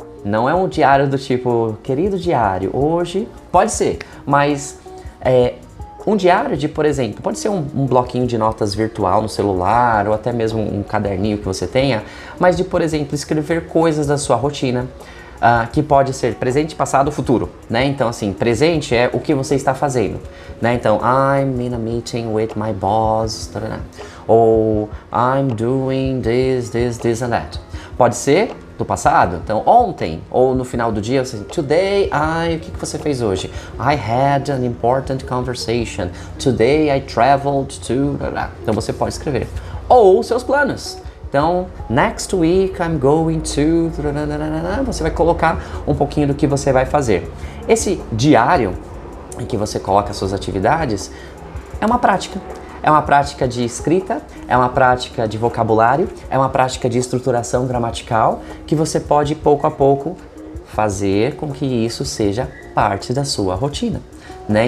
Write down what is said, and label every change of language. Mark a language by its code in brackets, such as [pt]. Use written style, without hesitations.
[pt] Não é um diário do tipo, querido diário, hoje, pode ser, mas um diário de, por exemplo, pode ser um bloquinho de notas virtual no celular ou até mesmo um caderninho que você tenha, mas de, por exemplo, escrever coisas da sua rotina, que pode ser presente, passado, futuro, né? Então, assim, presente é o que você está fazendo, né? Então, [en] I'm in a meeting with my boss, ou I'm doing this and that. [pt] Pode ser do passado, então ontem, ou no final do dia, você [en] today, [pt] o que você fez hoje? [en] I had an important conversation. Today I traveled to... [pt] Então você pode escrever. Ou seus planos. Então, [en] next week I'm going to... [pt] Você vai colocar um pouquinho do que você vai fazer. Esse diário em que você coloca as suas atividades é uma prática. É uma prática de escrita, é uma prática de vocabulário, é uma prática de estruturação gramatical que você pode, pouco a pouco, fazer com que isso seja parte da sua rotina, né?